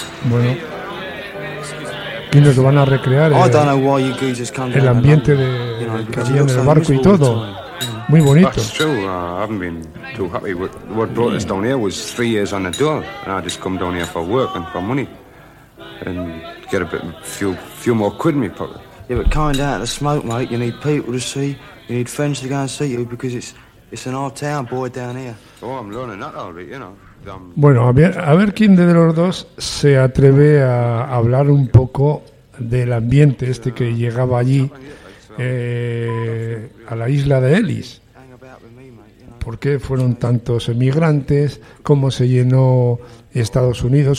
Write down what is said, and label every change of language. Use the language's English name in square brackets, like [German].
[Spanish] Bueno, y nos van a recrear el ambiente de que había en el barco y todo. Muy bonito. [English] That's true. I haven't been too happy. What brought us down here was 3 years on the dole, and I just come down here for work and for money, and get a bit few more quid in my pocket. Yeah, but kind out of the smoke, mate. You need people to see. You need friends to go and see you because it's an old town boy down here. Oh, I'm learning that already, you know. [Spanish] Bueno, a ver quién de los dos se atreve a hablar un poco del ambiente este que llegaba allí a la isla de Ellis. ¿Por qué fueron tantos emigrantes? ¿Cómo se llenó Estados Unidos?